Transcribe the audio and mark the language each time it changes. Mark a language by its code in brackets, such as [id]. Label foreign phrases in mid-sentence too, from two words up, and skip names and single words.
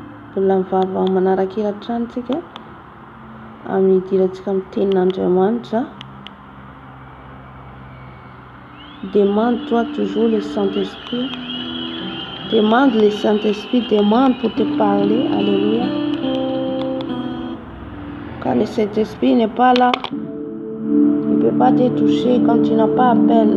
[mg] Mbola mivavaka manaraka hira-tranontsika amin'ny idirantsika amin'ny tenin'Andriamanitra. [fr] Demande-toi toujours le Saint-Esprit. Demande le Saint-Esprit, demande pour te parler. Alléluia. Quand le Saint-Esprit n'est pas là, il ne peut pas te toucher quand tu n'as pas appelé.